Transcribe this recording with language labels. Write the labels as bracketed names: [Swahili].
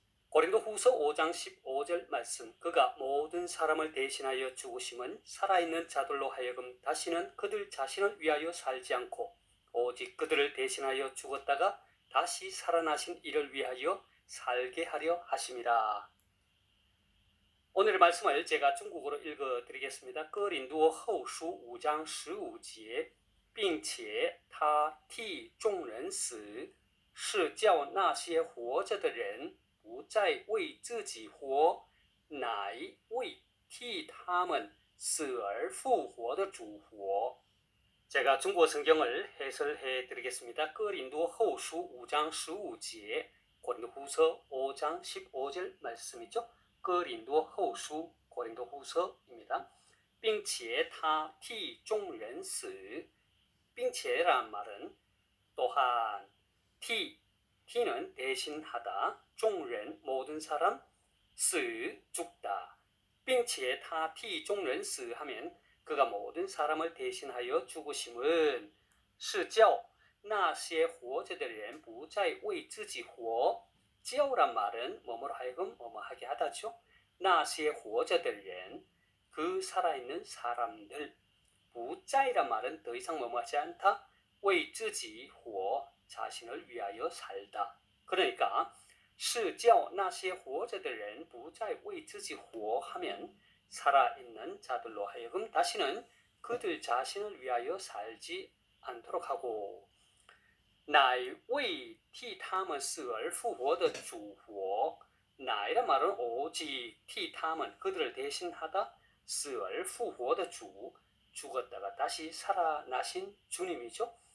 [Korean] 고린도후서 5장 15절 말씀. 그가 모든 사람을 대신하여 죽으심은 살아있는 자들로 하여금 다시는 그들 자신을 위하여 살지 않고 오직 그들을 대신하여 죽었다가 다시 살아나신 이를 위하여 살게 하려 하심이라. 오늘의 말씀을 제가 중국어로 읽어드리겠습니다. [Chinese] 哥林多后书5장 15节并且他替众人死，是叫那些活着的人不再为自己活，乃为替他们死而复活的主活。 [Korean] 제가 중국어 성경을 해설해 드리겠습니다. [Chinese] 哥林多后书5장 15节 [Korean] 고린도후서 5장 15절 말씀이죠. 哥林多后书 고린도후서입니다. [Chinese] 并且他替众人死， [Korean] 并且란 말은 또한 T는 대신하다, 众人 모든 사람, 死 죽다. [Chinese] 并且他替众人死 [Korean] 하면 그가 모든 사람을 대신하여 죽으심은 [Chinese] 是叫那些活着的人不再为自己活。 [Korean] 叫란 말은 뭐뭐로 하여금 뭐뭐하게 하다죠. [Chinese] 那些活着的人 [Korean] 그 살아있는 사람들. 不再란 말은 더 이상 뭐뭐하지 않다. [Chinese] 为自己活 [Korean] 자신을 위하여 살다. 그러니까 [Chinese] 是叫那些活着的人不再为自己活 [Korean] 하면 살아있는 자들로 하여금 다시는 그들 자신을 위하여 살지 않도록 하고 [Chinese] 乃为替他们死而复活的主活 [Korean] 乃란 말은 오직 替他们 그들을 대신하다 [Chinese] 死而复活的主 [Korean] 죽었다가 다시 살아나신 주님이죠.